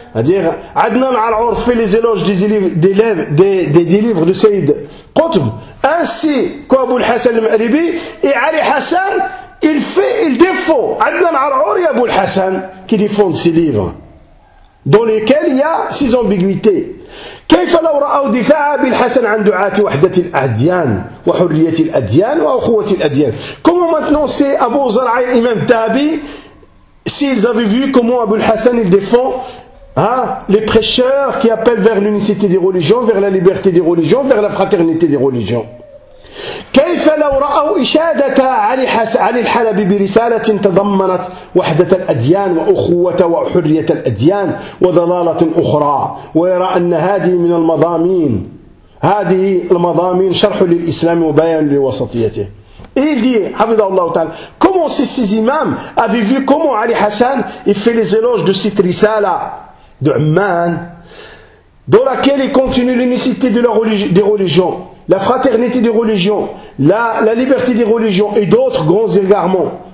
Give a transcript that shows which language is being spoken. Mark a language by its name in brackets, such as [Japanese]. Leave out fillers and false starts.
[French] C'est-à-dire, Adnan al-Aur fait les éloges des livres de Sayyid Qutb, ainsi qu'Abu al-Hassan al-Ma'ribi, et Ali Hassan, il défend Adnan al-Aur et Abu al-Hassan. Qui défendent ces livres, dans lesquels il y a ces ambiguïtés. [Arabic] كيف لو رأوا دفاع بالحسن عن دعاة وحدة الأديان وحرية الأديان وأخوة الأديان؟ [French] Comment maintenant c'est Abu Zar'a, Imam Tahabi, s'ils avaient vu comment Abul Hassan il défend les prêcheurs qui appellent vers l'unicité des religions, vers la liberté des religions, vers la fraternité des religions. [Arabic] كيف لو رأوا إشادة علي علي الحلبي برسالة تضمنت وحدة الأديان وأخوة وحرية الأديان وضلالة أخرى ويرى أن هذه من المضامين هذه المضامين شرح للإسلام وبيان لوسطيته. [French] Il dit, Hafidhahullah Ta'ala, comment ces imams avaient vu comment Ali Hassan il fait les éloges de cette risala de Amman, dans laquelle il continue l'unicité de la religion, des religions, la fraternité des religions, la liberté des religions et d'autres grands égarements.